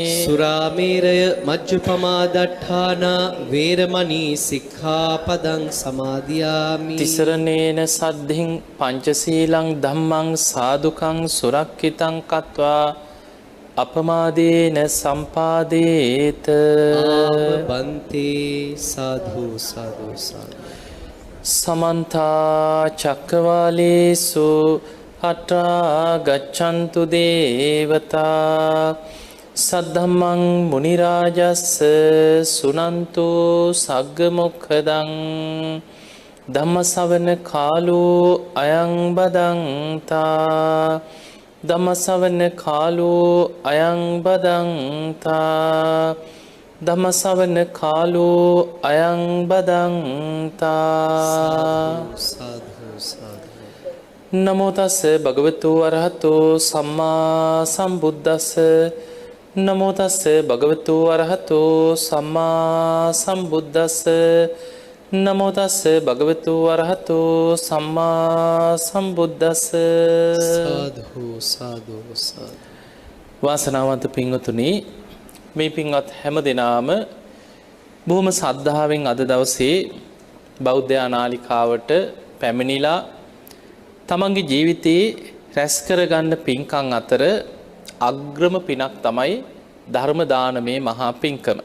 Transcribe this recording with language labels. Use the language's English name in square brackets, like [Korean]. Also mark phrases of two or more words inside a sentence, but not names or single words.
[Pali] සුරාමේරය මජ්ජපමා දට්ඨාන වේරමණී සික්ඛාපදං සමාදියාමි. තිසරණේන සද්ධින් පංචශීලං ධම්මං සාදුකං සුරක්ඛිතං කତ୍වා අපමාදේන සම්පාදේත. බන්තේ සාධු සාධු සාධු. සමන්ත චක්කවාලේසු අත්‍රා ගච්ඡන්තු දේවතා සද්ධම්මං මුනි රාජස්ස සුනන්තු සග්ග මොක්ඛදං ධම්මසවන කාලෝ අයං බදන්තා ධම්මසවන කාලෝ අයං බදන්තා ධම්මසවන කාලෝ අයං බදන්තා සාදු සාදු. නමෝ තස්ස භගවතු අරහතෝ සම්මා සම්බුද්දස්ස නමෝ තස්ස භගවතු අරහතෝ සම්මා සම්බුද්දස්ස නමෝ තස්ස භගවතු අරහතෝ සම්මා සම්බුද්දස්ස. සාදු සාදු සාදු. [Sinhala] වාසනාවන්ත පින්වතුනි, මේ පින්වත් හැම දෙනාම බොහොම සද්ධාවෙන් අද දවසේ බෞද්ධ නාලිකාවට පැමිණිලා තමන්ගේ ජීවිතයේ රැස් කරගන්න පින්කම් අතර අග්‍රම පිනක් තමයි ධර්ම දානමේ මහා පින්කම.